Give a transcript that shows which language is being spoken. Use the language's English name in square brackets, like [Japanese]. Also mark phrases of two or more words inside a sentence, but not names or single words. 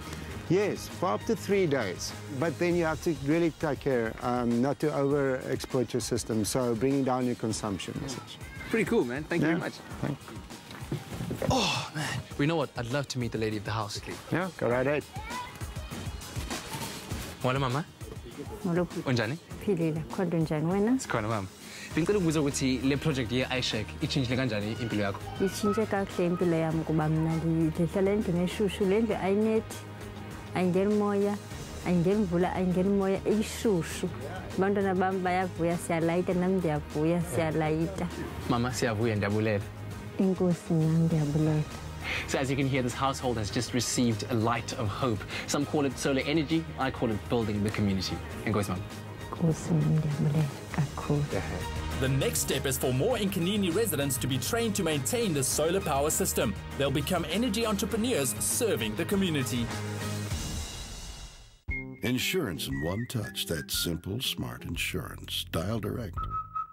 [English] Yes, for up to 3 days. But then you have to really take care not to overexploit your system, so bringing down your consumption. Essentially. Pretty cool, man. Thank you very much. Thank you. Oh, man. We know what? I'd love to meet the lady of the house. Yeah, go right ahead. [Xhosa] Wala mama? Unjani? Philile, kodwa njani wena? Sikhona mama. [Zulu] Bengicela ukubuza ukuthi le project ye iShack ichange kanjani impilo yakho? [Xhosa] Itshintshe kakuhle impilo yami kuba mina ndihlala endlini eshushu, le ndlu ayinethi, ayingeni moya, ayingeni mvula, ayingeni moya, ishushu. Abantwana bami bayavuya, siyalayita, nami ndiyavuya, siyalayita. Mama, siyavuya, ndiyabulela. Inkosi nami ndiyabulela. [English] So as you can hear, this household has just received a light of hope. Some call it solar energy, I call it building the community. [Xhosa] Inkosi mama. Inkosi nami ndiyabulela kakhulu. [English] The next step is for more Nkanini residents to be trained to maintain the solar power system. They'll become energy entrepreneurs serving the community. Insurance in one touch. That's simple, smart insurance. Dial direct.